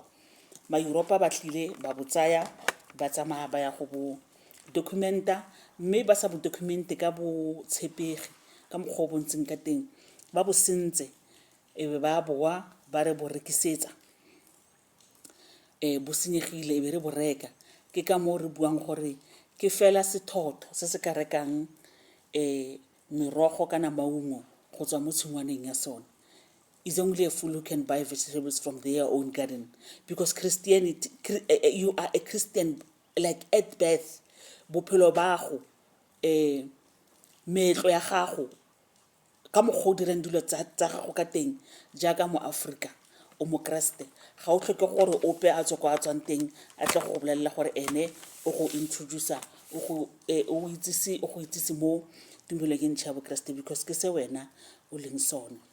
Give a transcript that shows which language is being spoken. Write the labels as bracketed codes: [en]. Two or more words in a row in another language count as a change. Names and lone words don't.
[tn] Ma-Europa ba tlile ba botsaya ba tsamaya ba ya go bo documenta mme ba sa bo documente ka bo tshepegi ka mokgwa o bontseng ka teng ba bo sentse ebe ba boa ba re bo rekisetsa bo senyegile ebe re bo reka. Ke ka mo re buang gore ke fela sethotho se se ka rekang merogo kana maungo go tswa mo tshingwaneng ya sona. [en] Is only a fool who can buy vegetables from their own garden because Christianity you are a Christian like at birth. [tn] Bophelo ba go meetlo ya gago ka mokgwa o dirang dilo tsa gago ka teng jaaka mo Africa o mo kreste ga o tlhoke gore ope a tswa a tswang teng a tle go bolelela gore ene o go introduce o go itsise mo tumelong e ntšha ya bokreste because ke se wena o leng sona.